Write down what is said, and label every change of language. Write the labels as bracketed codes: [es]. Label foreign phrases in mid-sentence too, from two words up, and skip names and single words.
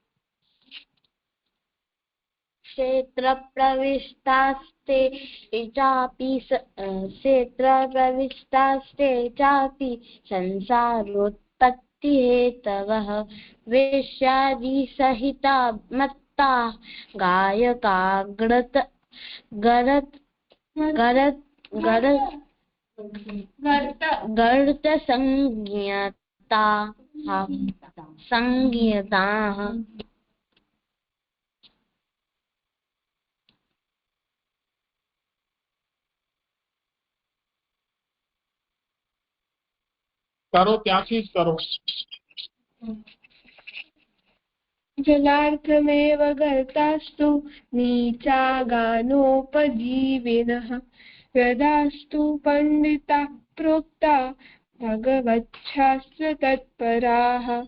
[sa] क्षेत्रप्रविष्टास्ते चापि संसारोत्पत्तिहेतवः वेश्यादिसहिता मत्ता गायका गर्तसंज्ञताः. [gu] કરો ત્યાંથી જ કરો. [sa] जलार्थमेव गर्तास्तु नीचागानोपजीविनः यदास्तु पण्डिताः प्रोक्ता भगवच्छास्त्रतत्पराः